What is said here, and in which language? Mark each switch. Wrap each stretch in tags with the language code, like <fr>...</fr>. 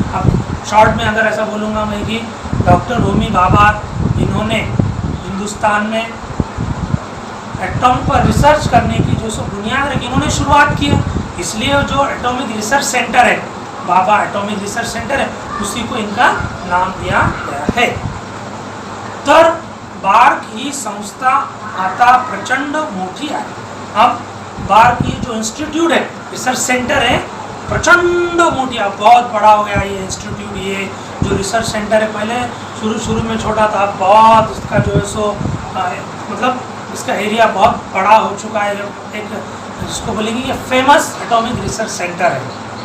<hi>अब शॉर्ट में अगर ऐसा बोलूँगा मैं कि डॉक्टर होमी भाभा, इन्होंने हिंदुस्तान में एटॉम पर रिसर्च करने की जो सो बुनियाद रखी, इन्होंने शुरुआत की है, इसलिए जो एटॉमिक रिसर्च सेंटर है, भाभा एटॉमिक रिसर्च सेंटर है, उसी को इनका नाम दिया गया है।</hi> <mr>तर बार्क ही संस्था आता प्रचंड मोठी आहे।</mr> <hi>अब बार्क की जो इंस्टीट्यूट है, रिसर्च सेंटर है,</hi> <mr>प्रचंड मोटी,</mr> <hi>अब बहुत बड़ा हो गया ये इंस्टीट्यूट। ये जो रिसर्च सेंटर है पहले शुरू में छोटा था, बहुत इसका जो है सो मतलब इसका एरिया बहुत बड़ा हो चुका है। एक जिसको बोलेंगे ये फेमस एटॉमिक रिसर्च सेंटर है।</hi>